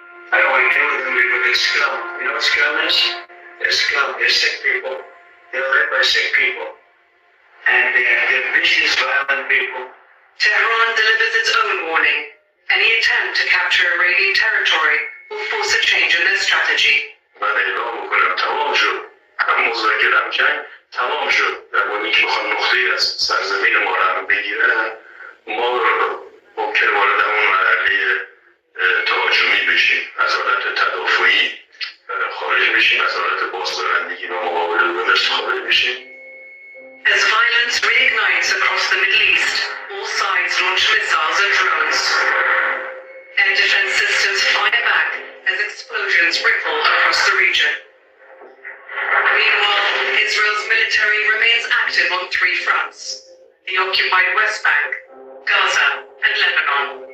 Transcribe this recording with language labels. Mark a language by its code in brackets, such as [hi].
[en] I don't want to deal with them with this scum. You know what scum is? They're scum. They're sick people. They're led by sick people. And they're vicious, violent people. Tehran delivers its own warning. Any attempt to capture Iranian territory will force a change in their strategy. [fa] من اعلام میکنم تمام شد. هم مذاکره کرد تمام شد. در مورد که بخوان نقطه‌ای از سرزمین ما رو بگیرن، ما ممکن وارد همون مرحله تهاجمی بشیم، از حالت تدافعی خارج بشیم، از حالت بازدارندگی و مقابله با دست خارج بشیم. [en] As violence reignites across the Middle East, all sides launch missiles and drones. Air defense systems fire back as explosions ripple across the region. Meanwhile, Israel's military remains active on 3 fronts: the occupied West Bank, Gaza, and Lebanon.